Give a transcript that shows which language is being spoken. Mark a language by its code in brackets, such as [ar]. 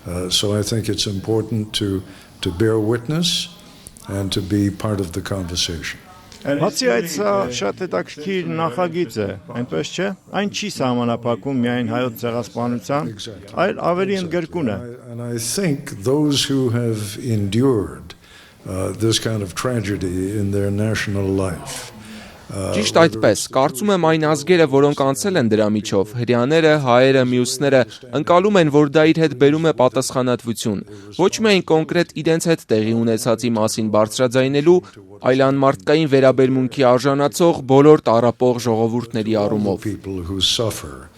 [en] So I think it's important to bear witness and to be part of the conversation. [hy] Բացի այդ, սա շատ հետաքրքիր նախագիծ է, այնպես չէ, այն չի սահմանափակում միայն հայոց ցեղասպանության, այլ ավելի ընդգրկուն է։ [en] And I think those who have endured this kind of tragedy in their national life. [hy] Ճիշտ այդպես, կարծում եմ այն ազգերը, որոնք անցել են դրա միջով, հրեաները, հայերը, մյուսները, ընկալում են, որ դա իր հետ բերում է պատասխանատվություն, ոչ միայն կոնկրետ իրենց հետ տեղի ունեցածի մասին բարձրաձայնելու, այլ անմարդկային վերաբերմունքի արժանացող բոլոր տառապող ժողովուրդների առումով։